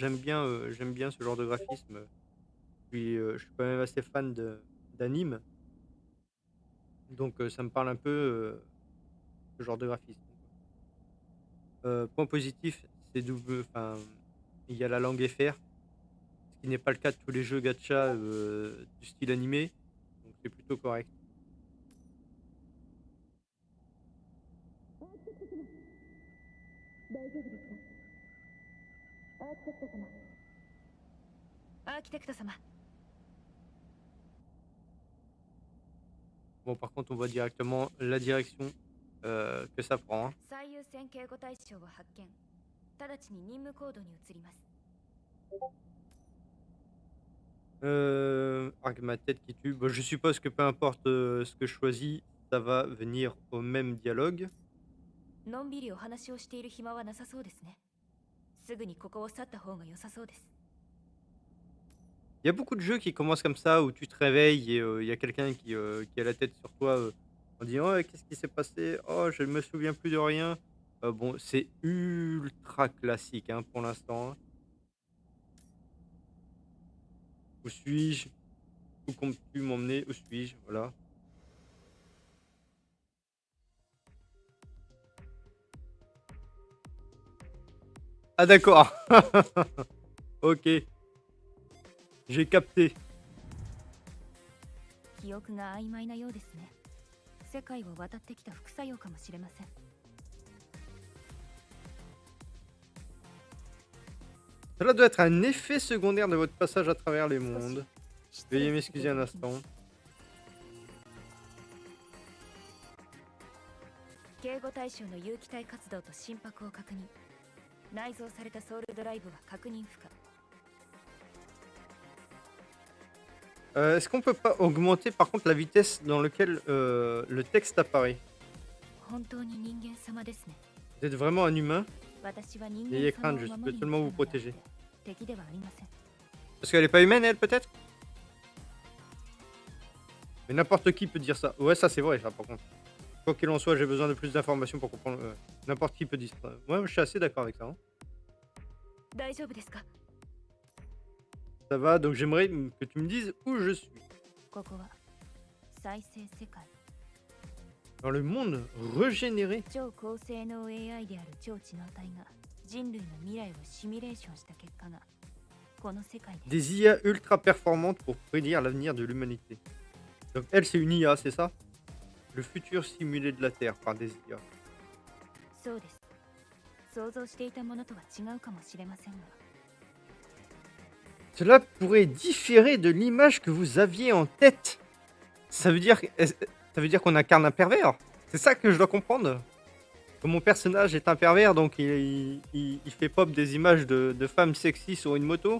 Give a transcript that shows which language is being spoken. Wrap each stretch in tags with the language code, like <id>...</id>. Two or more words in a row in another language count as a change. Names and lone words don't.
<fr>J'aime bien ce genre de graphisme. Puis, je suis quand même assez fan de d'anime, donc ça me parle un peu, ce genre de graphisme. Point positif, c'est double enfin, il y a la langue FR. Ce qui n'est pas le cas de tous les jeux gacha, du style animé, donc c'est plutôt correct.</fr> <ja>アーキテクト様</ja> <fr>Bon, par contre, on voit directement la direction, que ça prend, hein.</fr> <ja>最優先警護対象を発見直ちに任務行動に移ります</ja> <fr>Avec ma tête qui tue. Bah, je suppose que peu importe, ce que je choisis, ça va venir au même dialogue.</fr> <ja>のんびりお話をしている暇はなさそうですねすぐにここを去った方が良さそうです</ja> <fr>Il y a beaucoup de jeux qui commencent comme ça, où tu te réveilles et il y a quelqu'un qui a la tête sur toi, en disant: «Ouais, qu'est-ce qui s'est passé? Oh, je me souviens plus de rien». Bon, c'est ultra classique, hein, pour l'instant, hein. Où suis-je? Où comptes-tu m'emmener? Où suis-je? Voilà. Ah d'accord! OK, j'ai capté.</fr> <ja>記憶が曖昧なようですね世界を渡ってきた副作用かもしれません</ja> <fr>Cela doit être un effet secondaire de votre passage à travers les mondes.</fr> <ja>失</ja> <fr>Veuillez</fr> <ja>礼させてい</ja> <fr>m'excuser</fr> <ja>た</ja> <fr>un</fr> <ja>だきます</ja> <fr>instant.</fr> <ja>警護対象の有機体活動と心拍を確認内蔵されたソウルドライブは確認不可</ja> <fr>Est-ce qu'on peut pas augmenter par contre la vitesse dans laquelle le texte apparaît?</fr> <ja>本当に人間様ですね</ja> <fr>Vous êtes vraiment un humain?</fr> <ja>私は人</ja> <fr>N'ayez</fr> <ja>間様</ja> <fr>crainte,</fr> <ja>を</ja> <fr>je</fr> <ja>守</ja> <fr>peux</fr> <ja>りに来</ja> <fr>seulement</fr> <ja>た</ja> <fr>vous</fr> <ja>のであって</ja> <fr>protéger.</fr> <ja>敵ではありません</ja> <fr>Parce qu'elle est pas humaine, elle, peut-être? Mais n'importe qui peut dire ça. Ouais, ça c'est vrai, ça par contre. Quoi qu'il en soit, j'ai besoin de plus d'informations pour comprendre. N'importe qui peut distraire. Ouais, je suis assez d'accord avec ça, hein.</fr> <ja>大丈夫ですか？</ja> <fr>Ça va, donc j'aimerais que tu me dises où je suis.</fr> <ja>ここは再生世界。</ja> <fr>Dans le monde régénéré.</fr> <ja>超高性能 AI である超知能体が人類の未来をシミュレーションした結果がこの世界で</ja> <fr>Des IA ultra performantes pour prédire l'avenir de l'humanité. Donc elle, c'est une IA, c'est ça? Le futur simulé de la Terre par des IA.</fr> <ja>そうです。想像していたものとは違うかもしれませんが</ja> <fr>Cela pourrait différer de l'image que vous aviez en tête. Ça veut dire, ça veut dire qu'on incarne un pervers? C'est ça que je dois comprendre? Que mon personnage est un pervers, donc il fait pop des images de femmes sexy sur une moto?</fr>